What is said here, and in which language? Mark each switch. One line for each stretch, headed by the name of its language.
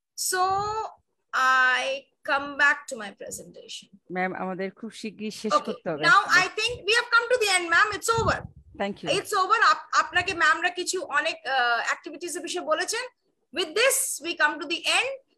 English: So I come back to my presentation.
Bangla: Ma'am, আমাদের খুব শিগগিরই শেষ করতে হবে।
English: Now I think we have come to the end, ma'am. It's over. Thank you. It's over.
Bangla: আপনাকে ম্যামরা কিছু অনেক অ্যাক্টিভিটিস এর বিষয়ে বলেছেন।
English: With this we come to the end.